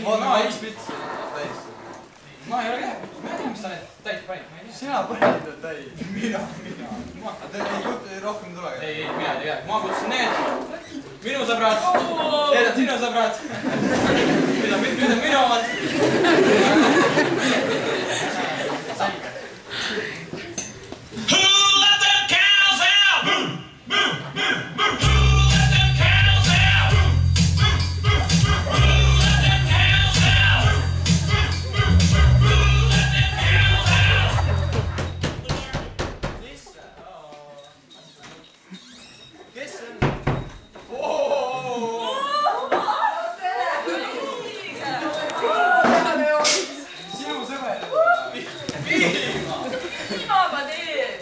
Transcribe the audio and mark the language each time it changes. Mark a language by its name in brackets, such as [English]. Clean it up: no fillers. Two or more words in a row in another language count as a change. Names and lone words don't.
[Estonian] Ma üks pits täiesti. Ma ei ole käinud. Ma ei tea, mis sa need täis panid. Ma ei tea. Sina panid need täis. Mina. Te ei rohkem tule. Ei, mina ei tea. Ma kutsusin need. Minu sõbrad. Need on sinu sõbrad. Nüüd on minu omad. [English] Who let them cows out? Moo, moo, moo, moo. Who let them cows out? Who let them cows out? Who let them cows out? [Estonian] Kes see on? Sinu sõber. Mida ma teen?